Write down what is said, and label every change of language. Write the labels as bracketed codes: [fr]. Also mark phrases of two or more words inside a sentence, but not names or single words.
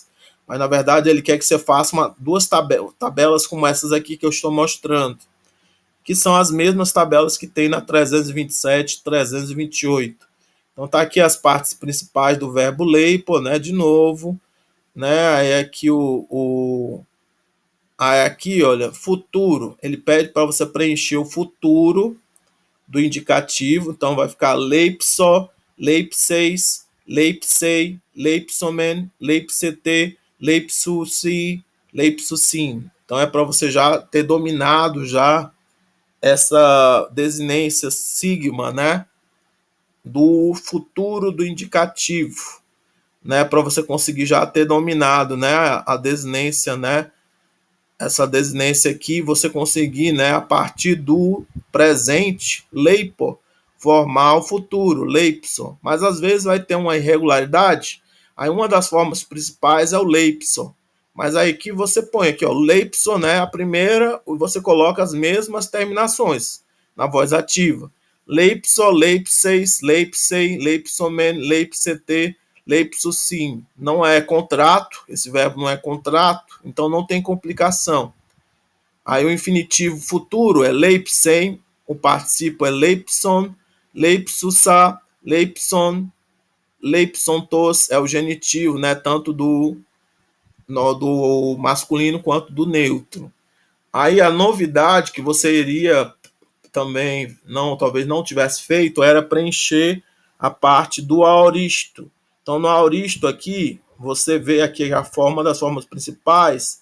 [pt] Mas na verdade ele quer que você faça 2 tabelas como essas aqui que eu estou mostrando, que são as mesmas tabelas que tem na 327, 328. Então tá aqui as partes principais do verbo leipo, né, de novo, né, aí aqui aí aqui, olha, futuro, ele pede para você preencher o futuro do indicativo, então vai ficar [el] λείψω, λείψεις, λείψει, λείψομεν, λείψετε, λείψουσι, λείψουσιν. [pt] Então é para você já ter dominado já essa desinência sigma, né, do futuro do indicativo, né, para você conseguir já ter dominado, né, a desinência, né, essa desinência aqui, você conseguir, né, a partir do presente, leipo, formar o futuro, leipso. Mas às vezes vai ter uma irregularidade, aí uma das formas principais é o leipso. Mas aí que você põe aqui, ó, leipso, né, a primeira, você coloca as mesmas terminações na voz ativa. [el] Λείψω, λείψεις, λείψει, λείψομεν, λείψετε, λείψουσιν. [pt] Não é contrato, esse verbo não é contrato, então não tem complicação. Aí o infinitivo futuro é leipsem, o participo é [el] λείψων, λείψουσα, λεῖψον, λείψοντος [pt] é o genitivo, né, tanto do masculino quanto do neutro. Aí a novidade que você iria também, talvez não tivesse feito, era preencher a parte do aoristo. Então, no aoristo aqui, você vê aqui a forma das formas principais.